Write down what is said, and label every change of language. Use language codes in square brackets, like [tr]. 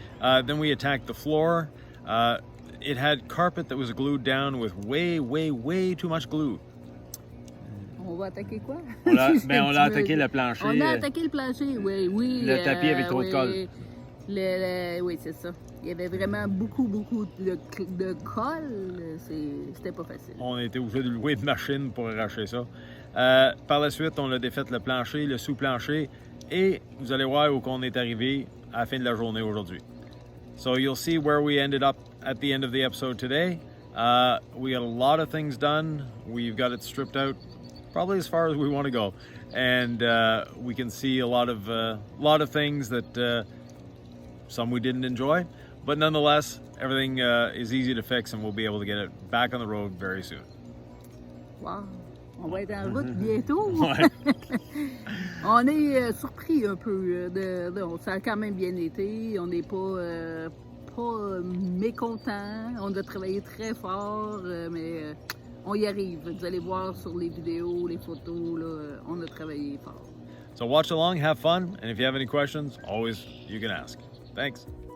[en] Then we attacked the floor. It had carpet that was glued down with way too much glue. [fr] On va attaquer quoi? On a attaqué le plancher. On a attaqué le plancher, oui. Le tapis avec trop de colle. Oui, c'est ça. Il y avait vraiment beaucoup de colle. C'était pas facile. On a été obligé de louer une machine pour arracher ça. Par la suite, on a défait le plancher, le sous-plancher, et vous allez voir où on est arrivé à la fin de la journée aujourd'hui. [en] So you'll see where we ended up at the end of the episode today. We got a lot of things done. We've got it stripped out probably as far as we want to go. And we can see a lot of things that some we didn't enjoy. But nonetheless, everything is easy to fix, and we'll be able to get it back on the road very soon. Wow! [fr] On va être en route bientôt. Ouais. On est surpris un peu. Ça a quand même bien été. On n'est pas mécontents. On a travaillé très fort, mais on y arrive. Vous allez voir sur les vidéos, les photos, là, on a travaillé fort. [en] So watch along, have fun, and if you have any questions, always you can ask. Thanks.